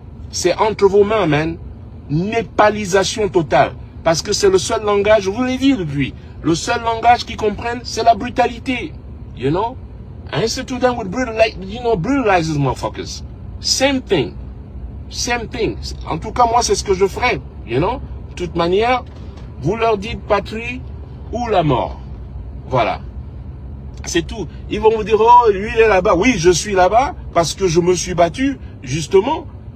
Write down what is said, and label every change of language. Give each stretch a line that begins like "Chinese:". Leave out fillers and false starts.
French: C'est entre vos mains, man. Népalisation totale. Parce que c'est le seul langage, je vous l'ai dit depuis, le seul langage qu'ils comprennent, c'est la brutalité.
English: You know? I sit to them with brutalizes motherfuckers. Same thing. Same thing.
French: En tout cas, moi, c'est ce que je ferai.
English: You know?
French: De toute manière, vous leur dites patrie ou la mort. Voilà. C'est tout. Ils vont vous dire, oh, lui, il est là-bas. Oui, je suis là-bas parce que je me suis battu, justement.